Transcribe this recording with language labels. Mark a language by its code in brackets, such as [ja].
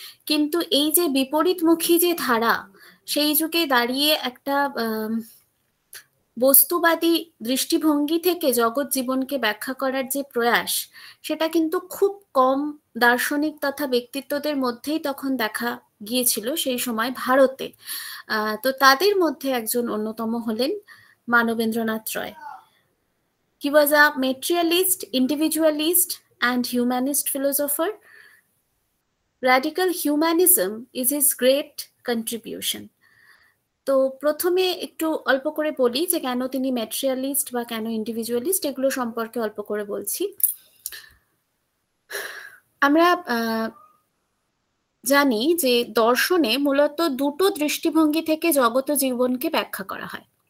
[bn] কিন্তু এই যে বিপরীতমুখী যে ধারা, সেই যুগে দাঁড়িয়ে একটা বস্তুবাদী দৃষ্টিভঙ্গি থেকে জগৎ জীবনকে ব্যাখ্যা করার যে প্রয়াস, সেটা কিন্তু খুব কম দার্শনিক তথা ব্যক্তিত্বদের মধ্যেই তখন দেখা গিয়েছিল সেই সময় ভারতে। তো তাদের মধ্যে একজন অন্যতম হলেন মানবেন্দ্রনাথ রয়। [en] He was a materialist, individualist and humanist philosopher. Radical humanism is his great contribution. [bn] তো প্রথমে একটু অল্প করে বলি যে কেন তিনি ম্যাটেরিয়ালিস্ট বা কেন ইন্ডিভিজুয়ালিস্ট, এগুলো সম্পর্কে অল্প করে বলছি। আমরা জানি যে দর্শনে মূলত দুটো দৃষ্টিভঙ্গি থেকে জগৎ ও জীবনকে ব্যাখ্যা করা হয়।